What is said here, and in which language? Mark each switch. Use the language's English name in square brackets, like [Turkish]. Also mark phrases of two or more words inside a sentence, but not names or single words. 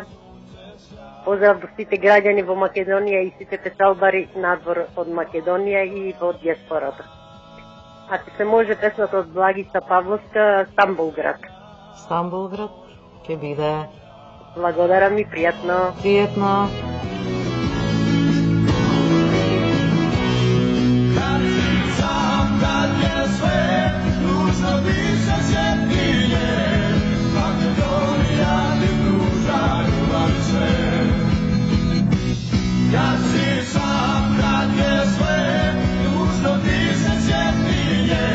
[Macedonian] Поздрав до сите граѓани во Македонија и сите печалбари надвор од Македонија и во диаспората. Ако се може, песната од Благица Павловска, Стамбулград. Стамбулград, ќе биде. Благодарам и пријатно. Пријатно. [Serbian] Kad si sam, kad je sve, dužno ti se sjeti nje. Makedonija ti pruža ljubav i sve. Kad si sam, kad je sve, dužno ti se sjeti nje.